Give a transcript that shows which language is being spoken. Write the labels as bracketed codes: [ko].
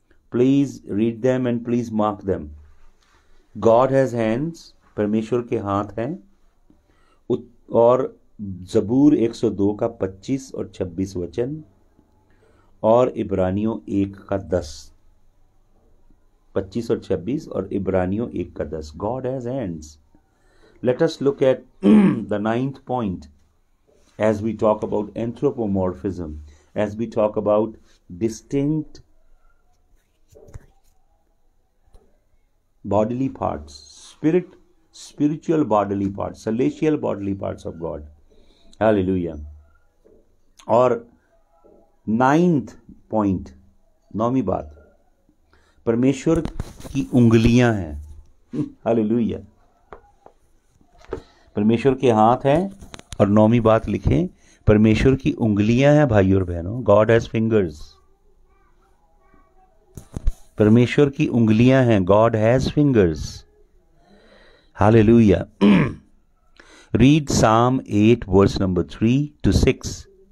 [en] Please read them and please mark them. God has hands, [hi] परमेश्वर के हाथ हैं, और जबूर 102 का 25 और 26 वचन, और इब्रानियों 1 का 10, 25 और 26 और इब्रानियों 1 का 10. [en] God has hands. Let us look at the 9th point as we talk about anthropomorphism, as we talk about distinct bodily parts, spiritual bodily parts, celestial bodily parts of God. Hallelujah. [hi] और 9th point, 9वीं बात, परमेश्वर की उंगलियां हैं। Hallelujah. परमेश्वर के हाथ हैं, और 9वीं बात लिखें, परमेश्वर की उंगलियां हैं भाइयों और बहनों। [en] God has fingers. [hi] परमेश्वर की उंगलियां हैं। [en] God has fingers. Hallelujah. Read Psalm 8 verse number 3-6.